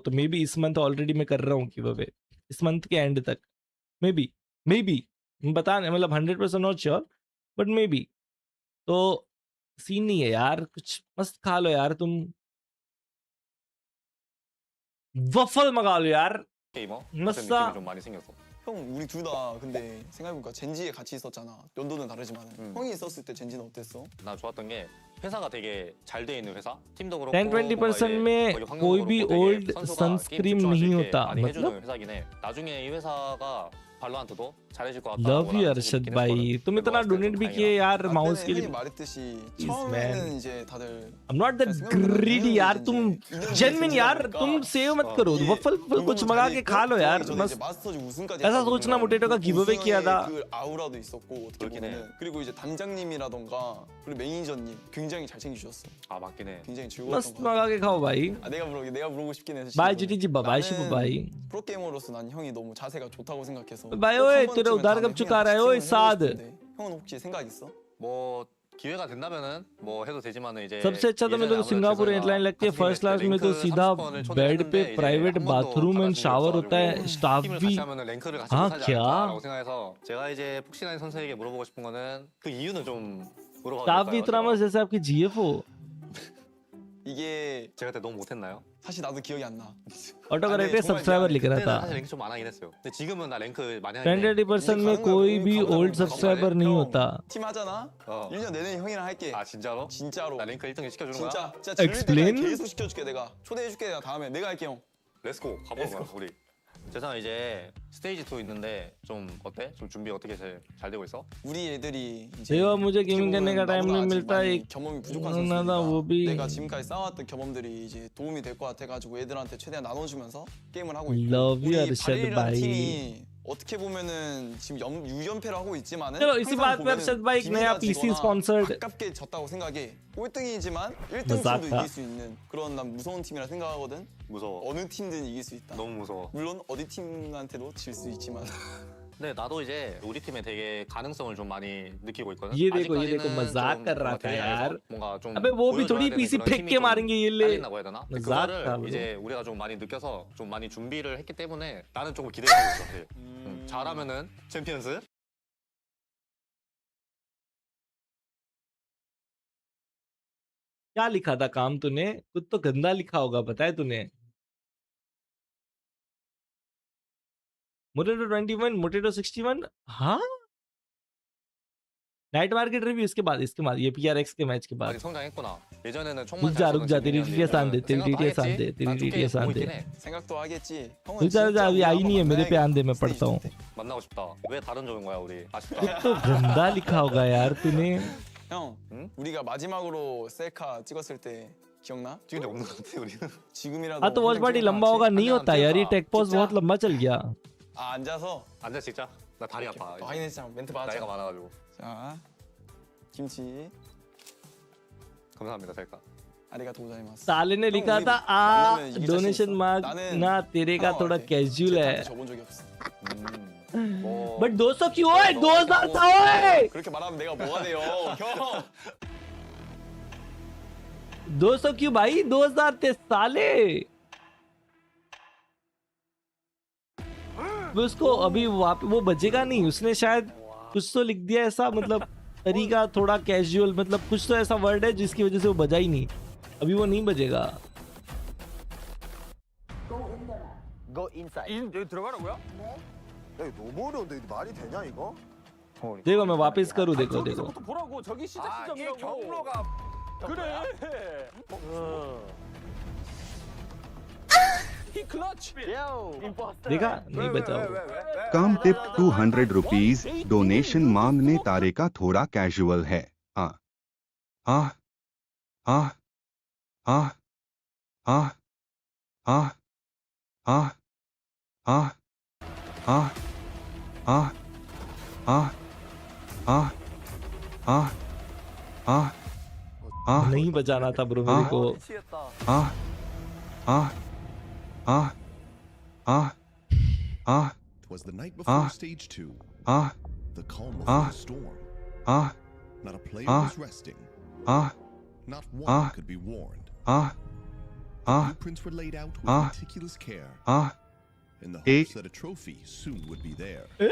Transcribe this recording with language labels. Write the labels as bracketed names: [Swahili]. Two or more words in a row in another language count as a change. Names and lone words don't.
[Hindi] तो [English] may be [Hindi] इस [English] month already [Hindi] मैं कर रहा हूँ [English] give away, [Hindi] इस मंथ के एंड तक [English] may be [Hindi] बता, मतलब 100% [English] not sure but may be. [Hindi] तो सीन नहीं है यार, कुछ मस्त खा लो यार, तुम वफल मंगा लो यार, [Korean] 게이머 [Hindi] मस्सा। [Korean] 좀 많이 생겼어. 형 우리 둘 다 근데 생각해보니까 젠지에 같이 있었잖아. 연도는 다르지만 형이 있었을 때 젠지는 어땠어? 나 좋았던 게 회사가 되게 잘 돼 있는 회사. 팀도 그렇고 [Hindi] 10-20% में कोई भी [English] old sunscreen [Hindi] नहीं होता. [Korean] 해주는 회사긴 해. 나중에 이 회사가 발로란트도 잘해줄 것 같다. [English] Love you अरशद भाई. [Hindi] तुम इतना डोनेट भी किए यार माउस के लिए. [Korean] 형이 말했듯이 처음에는 이제 다들 [English] I'm not that greedy [Hindi] यार. तुम [English] genuine यार. [Hindi] तुम सेव मत करो. वफल कुछ मंगा के खा लो यार. बस [Korean] 마스터즈 우승까지 [Hindi] ऐसा सोचना मोटेटो का गिवअवे किया था. [Korean] 그 아우라도 있었고 어떻게 보면은 그리고 이제 단장님이라던가 그리고 매니저님 굉장히 잘 챙겨주셨어. 아 맞긴 해. 굉장히 즐거웠던 [Hindi] मस्त मंगा के खाओ भाई. [Korean] 아 내가 부르고 싶긴 해서. [Hindi] बाय जीटी जी बाय शिबू भाई. [Korean] 프로게이머로서 난 형이 너무 자세가 좋다고 생각해서. [Hindi] भाई ओए तेरे उधार कब चुका रहा है ओए साद. [Korean] 형은 혹시 생각 있어? 뭐 기회가 된다면은 뭐 해도 되지만은 이제 [Hindi] सबसे अच्छा तो मेरे को सिंगापुर एयरलाइन लगती है. [English] first class [Hindi] में तो सीधा बेड पे [English] private bathroom and shower [Hindi] होता है. स्टाफ भी हाँ क्या [Korean] 생각해서 제가 이제 폭신한 선수에게 물어보고 싶은 거는 그 이유는 좀 물어봐도 [Hindi] स्टाफ भी [Korean] 될까요? [Hindi] इतना मस्त जैसे आपकी जीएफ हो. [Korean] 이게 제가 그때 너무 못했나요? 사실 나도 기억이 안 나. [English] auto correct subscriber [Hindi] लिख रहा [Korean] 그때는 [Hindi] था. [Korean] 사실 랭크 좀 안 하긴 했어요. 근데 지금은 나 랭크 많이 하는데 [Hindi] 10-20% में कोई भी [English] old subscriber [Hindi] नहीं होता. [Korean] 팀 하잖아. 1년 내내 형이랑 할게. 아 진짜로? 진짜로. 나 랭크 1등 시켜주는 거야? 진짜 질릴 [English] Explain? [Korean] 때까지 계속 시켜줄게 내가. 초대해줄게 내가 다음에 내가 할게 형. 렛츠고 가보는 거야 우리. 재상아 이제 스테이지 2 있는데 좀 어때? 좀 준비 어떻게 잘 되고 있어? 우리 애들이 이제 [Hindi] देखो मुझे गेमिंग करने का टाइम नहीं मिलता. एक [Korean] 경험이 부족한 [Hindi] ना था वो [Korean] 선수니까 [Hindi] भी. [Korean] 내가 지금까지 쌓아왔던 경험들이 이제 도움이 될 것 같아가지고 애들한테 최대한 나눠주면서 게임을 하고 있고 [English] Love you [Korean] 우리 [Hindi] अरशद [Korean] 바릴이라는 [Hindi] भाई. [Korean] 팀이 어떻게 보면은 지금 6연패를 하고 있지만은 [Hindi] चलो इसी बात पे [Korean] 항상 [Hindi] अरशद भाई एक नया [Korean] 보면은 [English] PC [Korean] 비밀하지거나 [English] sponsored. [Korean] 가깝게 졌다고 생각해. 꼴등이지만 [Hindi] मजाक [Korean] 1등팀도 [Hindi] था. [Korean] 이길 수 있는 그런 난 무서운 팀이라 생각하거든. 무서워. 어느 팀든 이길 수 있다. 너무 무서워. 물론 어디 팀한테도 질 수 있지만. 근데 나도 이제 우리 팀에 되게 가능성을 좀 많이 느끼고 있거든. [Hindi] ये देखो [Korean] 아직까지는 [Hindi] मजाक [Korean] 좀 [Hindi] कर रहा [Korean] 뭔가 [Hindi] था [Korean] 대회에서 [Hindi] यार. [Korean] 뭔가 좀 [Hindi] अबे वो भी [Korean] 보여줘야 [Hindi] थोड़ी [Korean] 되는 [Hindi] पीसी [Korean] 그런 [Hindi] फेंक [Korean] 힘이 [Hindi] के [Korean] 좀 [Hindi] मारेंगे ये ले. [Korean] 딸린다고 해야 되나? [Hindi] मजाक [Korean] 그거를 [Hindi] था bro. [Korean] 이제 우리가 좀 많이 느껴서 좀 많이 준비를 했기 때문에 나는 조금 기대하고 있어. 사실. 잘하면은 챔피언스. [Hindi] क्या लिखा था काम तूने? कुछ तो गंदा लिखा होगा पता है तूने. मोटेटो 21 मोटेटो 61 हाँ [English] night market review [Hindi] इसके बाद ये PRX के मैच के बाद. [Korean] 아직 성장했구나. 예전에는 [Hindi] रुक [Korean] 총만 [Hindi] जा [Korean] 잘 [Hindi] तेरी DTS आन दे. तेरी DTS आन दे. तेरी DTS आन दे. [Korean] 생각도 하겠지. [Hindi] रुक जा अभी आई नहीं है मेरे पे आन दे. मैं पढ़ता हूँ. [Korean] 만나고 싶다. 왜 다른 조인 거야 우리? 아쉽다. कुछ तो गंदा लिखा होगा यार तूने. 형, 우리가 마지막으로 셀카 찍었을 때 기억나? 찍은 적 없는 것 같아 우리는. 지금이라도. [Hindi] हाँ तो [English] watch party [Hindi] लंबा होगा नहीं होता यार. ये [English] tech pause [Hindi] बहुत लंबा चल गया. [Korean] 아 앉아서. 앉아 찍자. 나 다리 아파. 확인했잖아. 멘트 받았잖아. 나이가 많아가지고. 자, 김치. 감사합니다 셀카. [Japanese] ありがとうございます. [Hindi] साले ने लिखा था आ [English] donation mark [Hindi] ना तेरे का थोड़ा कैजुअल है. [Korean] 적은 적이 없어. [Hindi] बट 200 क्यों है? 2000 था ओए. [Korean] 그렇게 말하면 내가 뭐가 돼요, 형? [Hindi] 200 क्यों भाई? 2000 थे साले. उसको अभी वो बचेगा नहीं. उसने शायद कुछ तो लिख दिया ऐसा मतलब तरीका थोड़ा कैजुअल मतलब कुछ तो ऐसा वर्ड है जिसकी वजह से वो बजा ही नहीं. अभी वो नहीं बजेगा. [English] Go inside. [Korean] 여기 들어가라고요? 네. 야, 이거 너무 어려운데 이거 말이 되냐 이거? [Hindi] देखो मैं वापस करूँ. देखो [Korean] 저기서부터 보라고. 저기 시작 지점이라고. 이게 경로가 그래. [English] he clutch. [Hindi] देखा नहीं बचा. [English] come tip 200 rupees. [Hindi] डोनेशन मांगने तारे का थोड़ा कैजुअल है. आ आ आ आ आ आ आ आ आ आ आ आ आ आ आ नहीं बजाना था ब्रो मेरे को. आ आ आ आ आ [English] Was the night before stage 2. The calm before the storm. Not a player was resting. Not one could be warned. Blueprints were laid out with meticulous care. In the hopes that a trophy soon would be there.